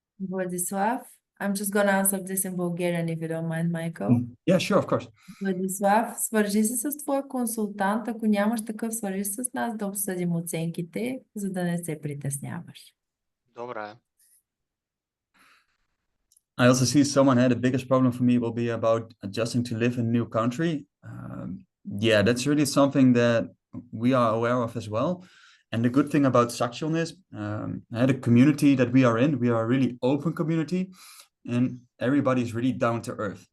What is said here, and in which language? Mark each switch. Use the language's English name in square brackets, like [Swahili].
[English] Vladislav, I'm just gonna answer this in Bulgarian if you don't mind, Michael. Yeah, sure, of course. [Bulgarian] Владислав, свържи се с твоя консултант, ако нямаш такъв, свържи се с нас да обсъдим оценките, за да не се притесняваш. Добре. [English] I also see someone had the biggest problem for me will be about adjusting to live in a new country. That's really something that we are aware of as well. And the good thing about Saxion is the community that we are in, we are a really open community, and everybody is really down to earth.